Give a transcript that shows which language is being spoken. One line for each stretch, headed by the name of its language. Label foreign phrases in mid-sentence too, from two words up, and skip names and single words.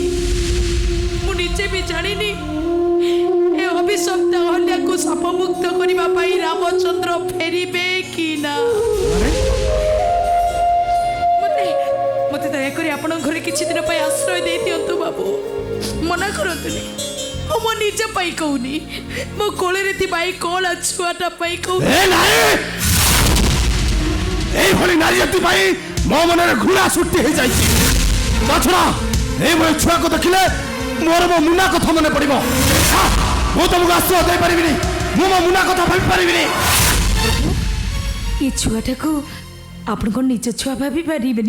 Odia: ମୁଁ ନିଜେ ବି ଜାଣିନି ଏ ଅଭିଶପ୍ତ ଅହଲ୍ୟାକୁ ସାପମୁକ୍ତ କରିବା ପାଇଁ ରାମଚନ୍ଦ୍ର ଫେରିବେ କି ନା। ମତେ ଦୟାକରି ଆପଣଙ୍କ ଘରେ କିଛି ଦିନ ପାଇଁ ଆଶ୍ରୟ ଦେଇ ଦିଅନ୍ତୁ ବାବୁ। ମନା କରନ୍ତୁନି। ମୁଁ ମୋ ନିଜ ପାଇଁ କହୁନି, ମୋ କୋଳରେ ଥିବା ଏଇ କଳା ଛୁଆଟା ପାଇଁ କହୁନି। ଏଇଭଳି ନାରୀ ଜାତି ପାଇଁ ମୋ ମନରେ ଘୃଣା ସୃଷ୍ଟି ହେଇଯାଇଛି। ତାଛଡ଼ା এইଭଳି ଛୁଆକୁ ଦେଖିଲେ ମୋର ମୋ ମୁନା କଥା ମନେ ପଡ଼ିବ। ମୁଁ ତମକୁ ଆଶ୍ରୟ ଦେଇପାରିବିନି, ମୁଁ ମୋ ମୁନା କଥା ଭାବିପାରିବିନି। ଏ ଛୁଆଟାକୁ ଆପଣ କ'ଣ ନିଜ ଛୁଆ ଭାବି ପାରିବେନି?